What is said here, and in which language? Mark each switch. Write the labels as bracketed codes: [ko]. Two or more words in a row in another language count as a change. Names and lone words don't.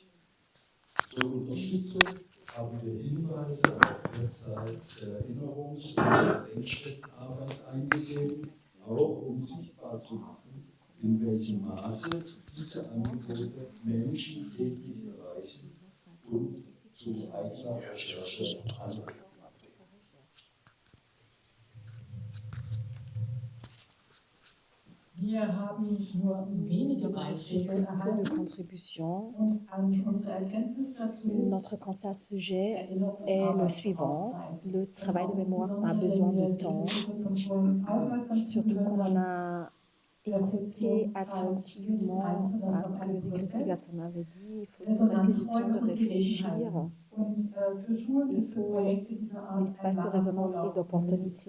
[de] Zur Unterstützung haben wir Hinweise auf Websites der Erinnerungs- und der Denkstättenarbeit eingegeben, auch um sichtbar zu machen, in welchem Maße diese Angebote Menschen täglich erreichen und zu eigener Recherche anregen. Wir haben nur wenige Beiträge erhalten contributions. und unsere Erkenntnis dazu ist, [fr] Notre constat à ce sujet est le suivant. Le travail de mémoire a besoin de temps, surtout quand on a écouté attentivement à ce que Sigrid Sigurdsson avait dit. Il faut se laisser du temps de réfléchir. Il faut l'espace de résonance et d'opportunité.